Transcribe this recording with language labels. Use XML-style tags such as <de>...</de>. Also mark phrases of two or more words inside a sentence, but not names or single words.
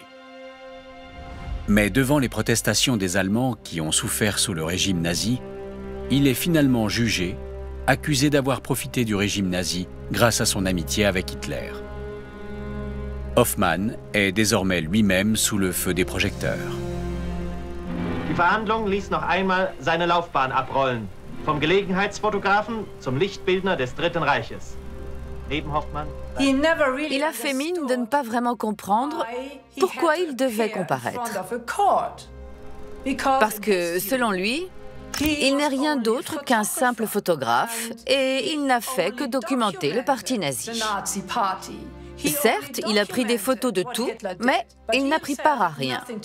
<fr>Mais devant les protestations des Allemands qui ont souffert sous le régime nazi, il est finalement jugé, accusé d'avoir profité du régime nazi grâce à son amitié avec Hitler. Hoffmann est désormais lui-même sous le feu des projecteurs.</fr> <de>Die Verhandlung ließ noch einmal seine Laufbahn abrollen, vom Gelegenheitsfotografen zum Lichtbildner des Dritten Reiches. Neben Hoffmann</de> <fr>Il a fait mine de ne pas vraiment comprendre pourquoi il devait comparaître. Parce que, selon lui, il n'est rien d'autre qu'un simple photographe et il n'a fait que documenter le parti nazi. Certes, il a pris des photos de tout, mais il n'a pris part à rien.</fr>